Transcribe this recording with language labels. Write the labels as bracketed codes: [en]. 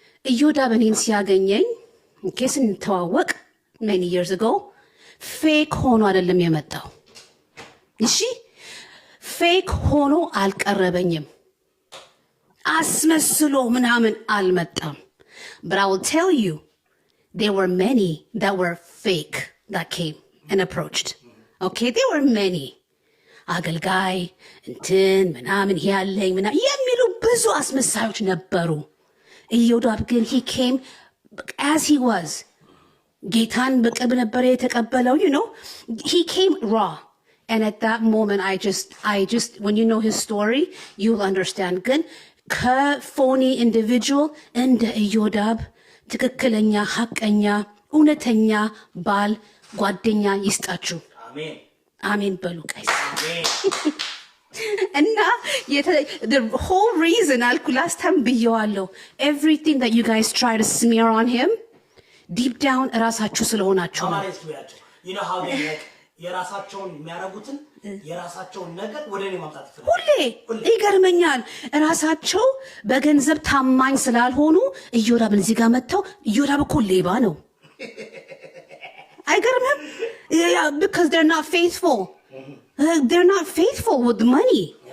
[am] ኢዮዳብ እኔን ሲያገኘኝ ስንተዋወቅ [en] many years ago [am] ፌክ ሆኖ አይደለም የመጣው። እሺ ፌክ ሆኖ አልቀረበኝም፣ አስመስሎ ምናምን አልመጣም። [en] but I will tell you there were many that were fake that came and approached. Okay, there were many. [am] አገልጋይ እንትን ምናምን ያለኝ ምናምን የሚሉ ብዙ አስመሳዮች ነበሩ። ኢዮዳብ ግን [en] he came as he was. [am] ጌታን በቅርብ ነበረ የተቀበለው, you know. [en] He came raw. And at that moment, I just, when you know his story, you'll understand. [am] ግን ከፎኒ ኢንዲቪጁዋል እንደ ኢዮዳብ ትክክለኛ ሐቀኛ እውነተኛ ባል ጓደኛ ይስጣችሁ። አሜን አሜን በሉ ጋይስ። እና [en] the whole reason አልኩ last time [am] ብየዋለሁ, [en] everything that you guys try to smear on him deep down [am] ራሳችሁ ስለሆናችሁ ነው። [en] you know how they like [am] የራሳቸውን የሚያረጉትን የራሳቸውን ነገር ወደ እኔ ማምጣት ይፈልጋሉ። ሁሌ ይገርመኛል። ራሳቸው በገንዘብ ታማኝ ስላልሆኑ ኢዮዳብን እዚህ ጋር መጥተው ኢዮዳብ እኮ ሌባ ነው አይገርምም? [en] because they're not faithful. They're not faithful with money.